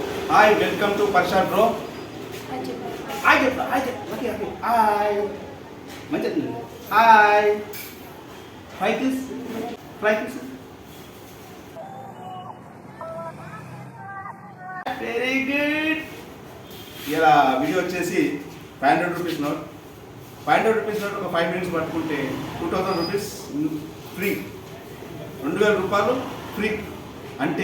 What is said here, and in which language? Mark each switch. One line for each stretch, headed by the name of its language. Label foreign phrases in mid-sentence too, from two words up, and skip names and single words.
English: Hi, welcome to Parshad bro. Hi, hi. Manjat. Hi. Fly kiss. Fly kiss. Very good.
Telugu: ఇలా వీడియో వచ్చేసి 500
English: rupees note
Telugu: 500
English: rupees note
Telugu: ఒక 5 మినిట్స్ పట్టుకుంటే 2000
English: rupees free
Telugu: 2000 రూపాయలు ఫ్రీ అంటే